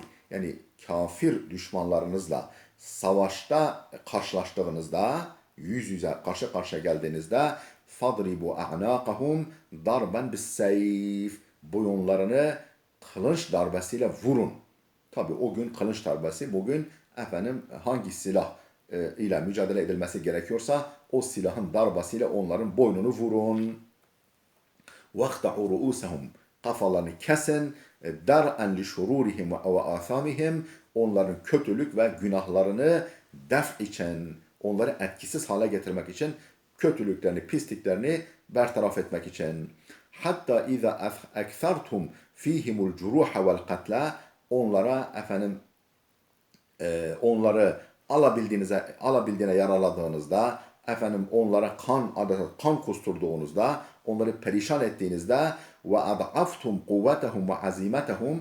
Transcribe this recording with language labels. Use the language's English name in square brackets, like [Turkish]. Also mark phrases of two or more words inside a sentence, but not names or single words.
[Turkish] Yani kafir düşmanlarınızla savaşta karşılaştığınızda, yüz yüze karşı karşıya geldiğinizde [Arabic] فاضربوا أعناقهم ضربا بالسيف. [Turkish] Boyunlarını kılıç darbesiyle vurun. Tabi o gün kılıç darbesi, bugün hangi silah ile mücadele edilmesi gerekiyorsa o silahın darbesiyle onların boynunu vurun. [Arabic] وَاخْتَعُوا رُؤُوسَهُمْ. [Turkish] Kafalarını kesin. [Arabic] دَرْءًا لِشُرُورِهِمْ وَاَثَامِهِمْ. [Turkish] Onların kötülük ve günahlarını def için, onları etkisiz hale getirmek için, kötülüklerini, pisliklerini bertaraf etmek için. [Arabic] حتى إذا أكثرتم فيهم الجراح والقتل. [Turkish] Onlara onları alabildiğine yaraladığınızda, onlara kan kusturduğunuzda, onları perişan ettiğinizde [Arabic] وأضعفتم قوتهم وعزيمتهم.